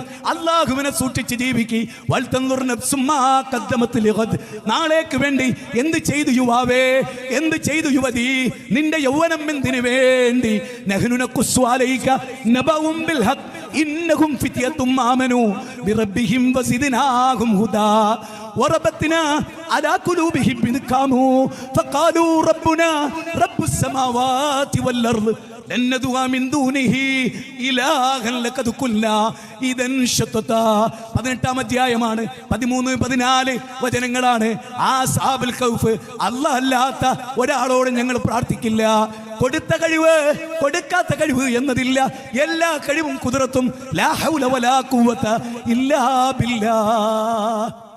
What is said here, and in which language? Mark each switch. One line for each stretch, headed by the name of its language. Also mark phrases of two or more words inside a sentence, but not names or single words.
Malayalam: അല്ലാഹുവിനെ സൂക്ഷിച്ച് ജീവിക്ക്.
Arabic: ولتنظر نفس ما قدمت لغد.
Malayalam: നാളേക്ക് വേണ്ടി എന്ത് ചെയ്തു യുവാവേ, എന്ത് ചെയ്തു യുവതി? നിന്റെ യൗവനം എന്തിനു വേണ്ടി?
Arabic: نحن نقص عليك نبأهم بالحق إنهم فتية آمنوا بربهم وزدناهم هدى وربطنا على قلوبهم إذ قاموا فقالوا ربنا رب السماوات والأرض لن ندعو من دونه إلها لقد قلنا إذا شططا.
Malayalam: 18-ാം അധ്യായമാണ്, 13, 14 വചനങ്ങളാണ്. ആ അസ്ഹാബുൽ കൗഫ്, അല്ലാഹ് അല്ലാത്ത ഒരാളോട് ഞങ്ങൾ പ്രാർത്ഥിക്കില്ല. കൊടുത്ത കഴിവ്, കൊടുക്കാത്ത കഴിവ് എന്നതില്ല. എല്ലാ കഴിവും കുദറത്തും
Arabic: لا حول ولا قوة إلا بالله.